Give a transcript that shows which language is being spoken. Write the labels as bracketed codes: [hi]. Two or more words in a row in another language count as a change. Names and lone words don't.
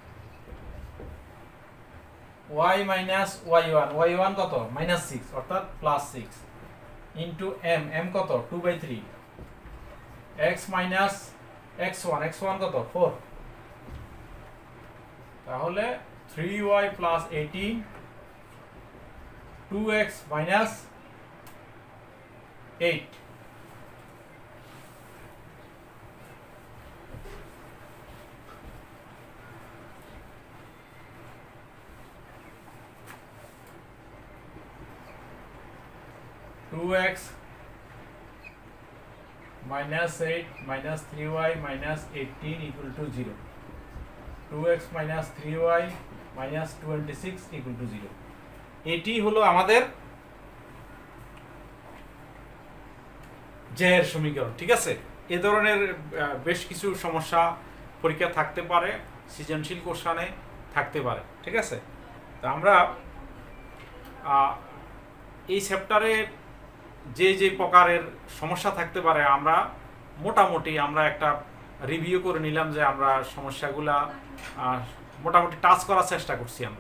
[bn] y - y1 কত -6 অর্থাৎ +6 ইনটু m কত 2/3 x - x1 কত 4, তাহলে 3y + 18 2x - 8 2x - 8 - 3y - 18 = 0, 2x - 3y - 26 = 0। এটি হলো আমাদের j এর সমীকরণ, ঠিক আছে। এ ধরনের বেশ কিছু সমস্যা পরীক্ষা থাকতে পারে, সৃজনশীল কোশ্চেনে থাকতে পারে, ঠিক আছে। তা আমরা এই চ্যাপ্টারে যে প্রকারের সমস্যা থাকতে পারে আমরা মোটামুটি একটা রিভিউ করে নিলাম, যে আমরা সমস্যাগুলা মোটামুটি টাচ করার চেষ্টা করছি আমরা।